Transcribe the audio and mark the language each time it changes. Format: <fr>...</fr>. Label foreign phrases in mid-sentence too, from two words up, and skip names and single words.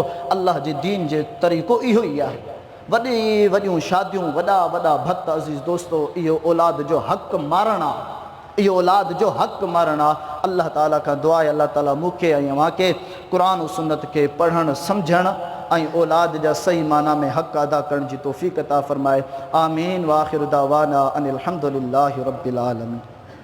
<sd>अल्लाह जे दीन जे तरीक़ो इहो ई आहे। वॾी वॾियूं शादियूं, वॾा वॾा भत, अज़ीज़ दोस्तो, इहो औलाद जो हक़ मारणु आहे, इहो औलाद जो हक़ मारणु आहे। अल्लाह ताला खां दुआ आहे, अल्लाह ताला मूंखे ऐं अव्हांखे क़ुरान सुन्नत खे पढ़णु, सम्झणु ऐं औलाद जा सही माना में हक़ अदा करण जी तौफ़ीक़ अता फ़रमाए। आमीन।</sd> <ar>وآخر دعوانا أن الحمد لله رب العالمين.</ar>